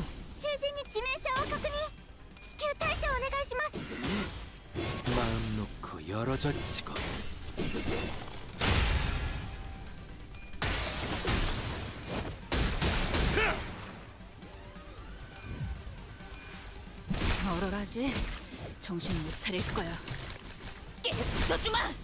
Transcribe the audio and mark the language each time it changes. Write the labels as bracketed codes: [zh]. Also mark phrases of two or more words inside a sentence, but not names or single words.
[ja] 囚人に致命傷を確認。至急対処お願いします。 [ko] 마음 놓고 열어졌지고. 얼얼하지? 정신 못 차릴 거야. 깨 부숴주마!